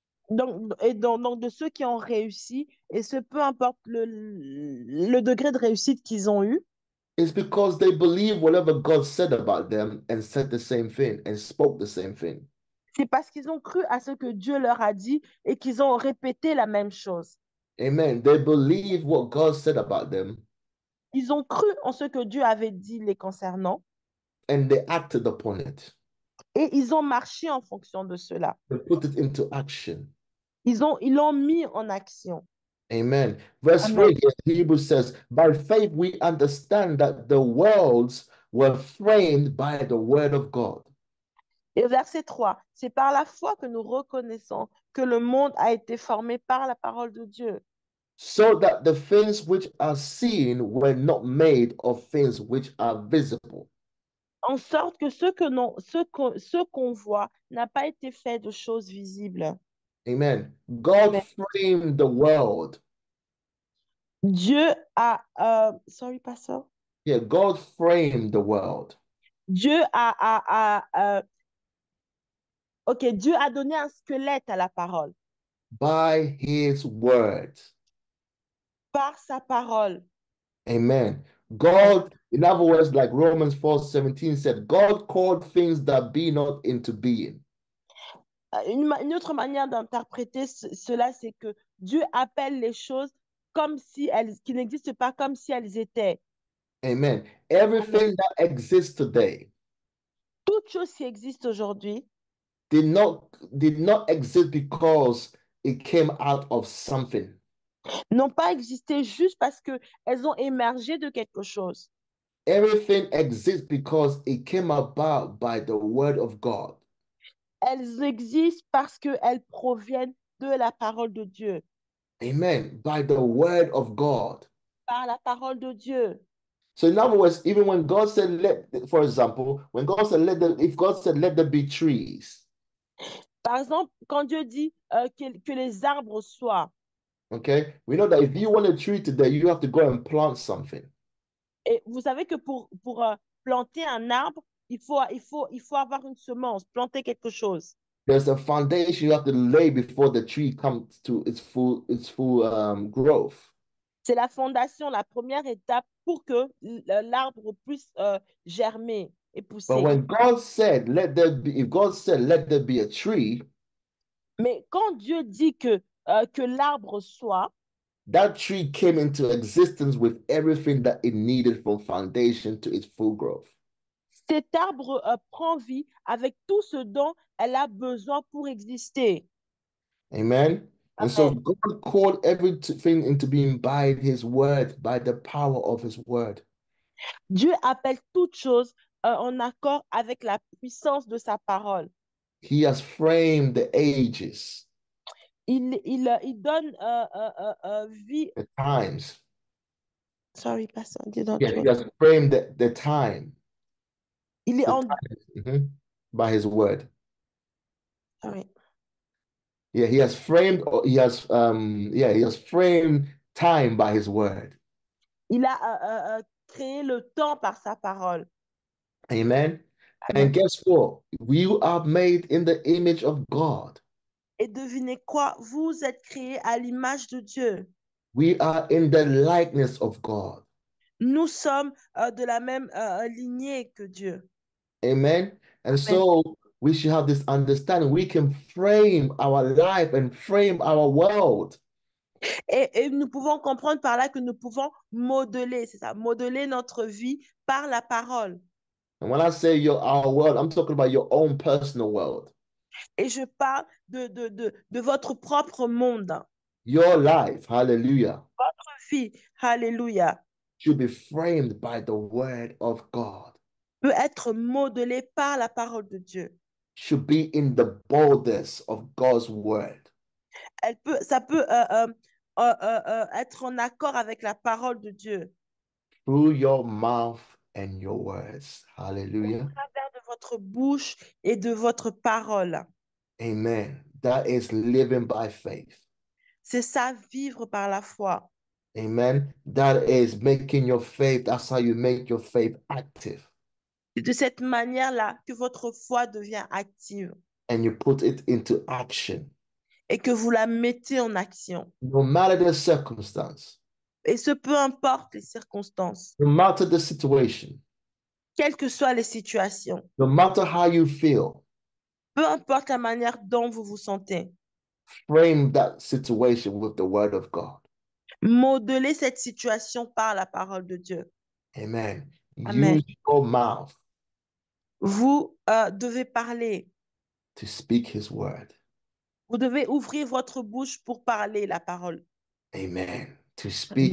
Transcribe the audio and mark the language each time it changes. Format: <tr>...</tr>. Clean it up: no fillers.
<fr>donc de ceux qui ont réussi, et peu importe le degré de réussite qu'ils ont eu,</fr> <en>it's because they believe whatever God said about them and said the same thing and spoke the same thing.</en> <fr>c'est parce qu'ils ont cru à ce que Dieu leur a dit et qu'ils ont répété la même chose.</fr> <en>Amen. They believe what God said about them</en> <fr>Ils ont cru en ce que Dieu avait dit les concernant</fr> <en>and they acted upon it.</en> <fr>et ils ont marché en fonction de cela.</fr> <en>They put it into action.</en> <fr>Ils l'ont mis en action.</fr> <en>Amen. Verse</en> <fr>Amen.</fr> <en>3 here, Hebrews says, by faith we understand that the worlds were framed by the word of God.</en> <fr>Et verset 3, c'est par la foi que nous reconnaissons que le monde a été formé par la parole de Dieu.</fr> <en>So that the things which are seen were not made of things which are visible.</en> <fr>En sorte que ce qu'on voit n'a pas été fait de choses visibles.</fr> <en>Amen. God</en> <fr>Amen.</fr> <en>framed the world.</en> <fr>Dieu a...</fr> <en>sorry, pastor. Yeah, God framed the world.</en> <fr>Dieu ok, Dieu a donné un squelette à la parole.</fr> <en>By his word.</en> <fr>Par sa parole.</fr> <en>Amen. God, in other words, like Romans 4:17 said, God called things that be not into being.</en> <fr>Une autre manière d'interpréter cela, c'est que Dieu appelle les choses comme si qui n'existent pas comme si elles étaient.</fr> <en>Amen. Everything that exists today</en> <fr>Toute chose qui existe aujourd'hui</fr> <en>did not exist because it came out of something.</en> <fr>n'ont pas existé juste parce qu'elles ont émergé de quelque chose.</fr> <en>Everything exists because it came about by the word of God.</en> <fr>Elles existent parce qu'elles proviennent de la parole de Dieu.</fr> <en>Amen. By the word of God.</en> <fr>Par la parole de Dieu.</fr> <en>So in other words, even when God said, for example, when God said, if God said, let there be trees.</en> <fr>Par exemple, quand Dieu dit que les arbres soient,</fr> <en>Okay, we know that if you want a tree today, you have to go and plant something.</en> <fr>et vous savez que pour planter un arbre, il faut avoir une semence, planter quelque chose.</fr> <en>There's a foundation you have to lay before the tree comes to its full growth.</en> <fr>C'est la fondation, la première étape pour que l'arbre puisse germer et</fr> <en>But</en> <fr>pousser.</fr> <en>when God said, "Let there be," if God said, "Let there be a tree,"</en> <fr>Mais quand Dieu dit que l'arbre soit,</fr> <en>that tree came into existence with everything that it needed from foundation to its full growth.</en> <fr>cet arbre prend vie avec tout ce dont elle a besoin pour exister.</fr> <en>Amen. And so</en> <fr>Amen.</fr> <en>God called everything into being by his word, by the power of his word.</en> <fr>Dieu appelle toute chose en accord avec la puissance de sa parole.</fr> <en>He has framed the ages,</en> <fr>Il donne vie.</fr> <en>the times. Sorry, pastor,</en> <fr>dis donc,</fr> <en>Yeah,</en> <fr>tu</fr> <en>he has framed the time,</en> <fr>Il est</fr> <en>the en. times, by his word. Sorry. Yeah, he has framed time by his word.</en> <fr>Il a créé le temps par sa parole.</fr> <en>Amen. And</en> <fr>Amen.</fr> <en>guess what? We are made in the image of God.</en> <fr>Et devinez quoi? Vous êtes créés à l'image de Dieu.</fr> <en>We are in the likeness of God.</en> <fr>Nous sommes de la même lignée que Dieu.</fr> <en>Amen. And</en> <fr>Amen.</fr> <en>so we should have this understanding. We can frame our life and frame our world.</en> <fr>Et nous pouvons comprendre par là que nous pouvons modeler, c'est ça, modeler notre vie par la parole.</fr> <en>And when I say our world, I'm talking about your own personal world.</en> <fr>Et je parle de votre propre monde.</fr> <en>Your life, hallelujah,</en> <fr>Votre vie, alléluia,</fr> <en>should be framed by the word of God.</en> <fr>peut être modelée par la parole de Dieu.</fr> <en>Should be in the borders of God's word.</en> <fr>Ça peut être en accord avec la parole de Dieu.</fr> <en>Through your mouth and your words.</en> <fr>Au</fr> <en>Hallelujah.</en> <fr>travers de votre bouche et de votre parole.</fr> <en>Amen. That is living by faith.</en> <fr>C'est ça, vivre par la foi.</fr> <en>Amen. That is making your faith. That's how you make your faith active.</en> <fr>C'est de cette manière-là que votre foi devient active</fr> <en>And you put it into action.</en> <fr>et que vous la mettez en action.</fr> <en>No matter the circumstance,</en> <fr>Et ce, peu importe les circonstances,</fr> <en>no matter the situation,</en> <fr>quelles que soient les situations,</fr> <en>no matter how you feel,</en> <fr>peu importe la manière dont vous vous sentez,</fr> <en>frame that situation with the word of God.</en> <fr>modelez cette situation par la parole de Dieu.</fr> <en>Amen.</en> <fr>Amen.</fr> <en>Use your mouth</en> <fr>Vous devez parler.</fr> <en>to speak his word.</en> <fr>Vous devez ouvrir votre bouche pour parler la parole.</fr> <en>Amen. To speak</en>